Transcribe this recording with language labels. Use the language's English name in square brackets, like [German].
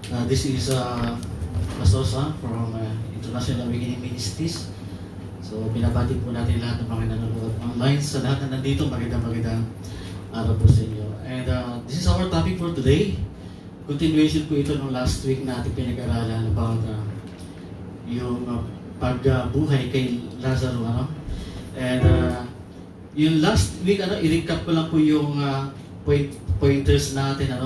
[English] This is Pastor Sam from International Awakening Ministries. [Filipino] So, binabati po natin lahat ng mga nanonood online. Sa lahat na nandito, magandang araw po sa inyo. [English] And this is our topic for today. [Filipino] Continuation po ito ng last week na ating pinag-aralan about yung pagbuhay kay Lazaro. And yung last week, i-recap ko lang po yung pointers natin.